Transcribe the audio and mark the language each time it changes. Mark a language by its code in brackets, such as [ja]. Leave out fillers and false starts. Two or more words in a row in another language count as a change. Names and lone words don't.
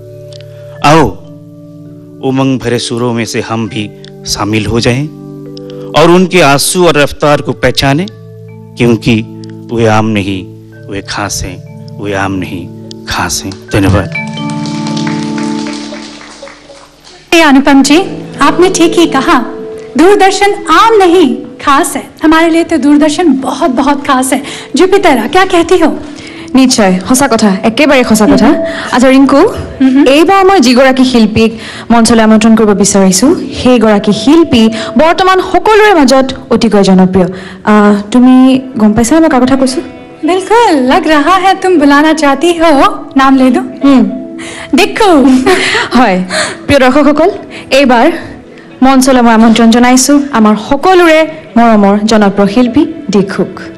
[hi] आओ उमंग भरे सुरों में से हम भी शामिल हो जाएं और उनके आंसू और रफ्तार को पहचाने, क्योंकि वे आम नहीं, वे खास हैं, वे आम नहीं खास हैं। धन्यवाद। अनुपम जी, आपने ठीक ही कहा, दूरदर्शन आम नहीं खास है। हमारे लिए तो दूरदर्शन बहुत बहुत खास है। जुपितरा, क्या कहती हो? [as] নিশ্চয় সঁচা কথা, একেবাৰে সঁচা কথা। আচ্ছা ৰিংকু, এইবাৰ মই যিগৰাকী শিল্পীক মঞ্চলৈ আমন্ত্ৰণ কৰিব বিচাৰিছোঁ, সেইগৰাকী শিল্পী বৰ্তমান সকলোৰে মাজত অতিকৈ জনপ্ৰিয়। তুমি গম পাইছা মই কাৰ কথা কৈছোঁ? [hi] बिल्कुल, लग रहा है तुम बुलाना चाहती हो। नाम ले दो। देखो। [as] হয়, প্ৰিয় দৰ্শকসকল, এইবাৰ মঞ্চলৈ মই আমন্ত্ৰণ জনাইছোঁ আমাৰ সকলোৰে মৰমৰ জনপ্ৰিয় শিল্পী দীক্ষুক।